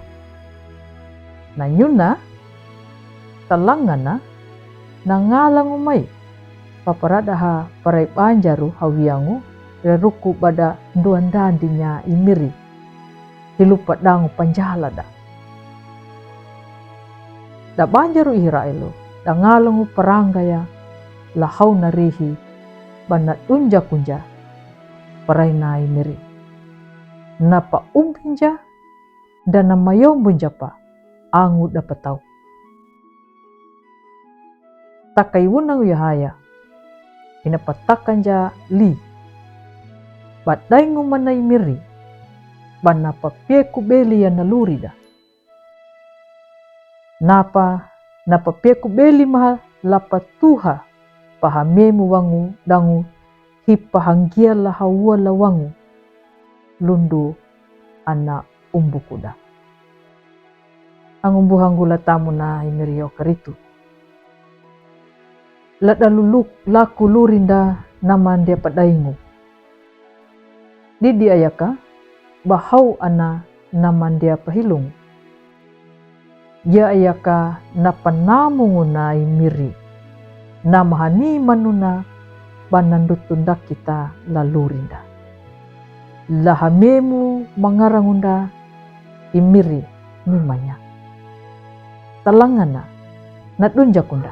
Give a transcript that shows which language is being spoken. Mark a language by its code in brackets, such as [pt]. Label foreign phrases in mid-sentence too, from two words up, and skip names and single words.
[xbr] Na nyuna talangana na ngalangu mai paparada ha parai banjaru hawiangu reruku pada nduan dandinya imiri hilupa dangu panjalada. Da banjaru ihirailu da ngalangu paranggaya lahau narihi bana unja kunja parai na imiri napa umbinja dan nama yombunja pa angu dapat tahu. Takai wunang yahaya inapatakan ja li badaingu manai miri bana papieku beli ya nalurida. Napa papieku beli mahal lapa tuha pahamemu wangu dangu hipahanggia la hawa la wangu lundu ana umbukuda. Angumbuhangu la tamu na imirio karitu. La daluluk laku lurinda naman dia padaingu. Didi ayaka bahau ana naman dia pahilung. Ya ayaka napanamungu na imiri. Namahani manuna banandutunda kita lalurinda. Lahamemu mangarangunda imiri mimanya. Talangana nadunjakunda.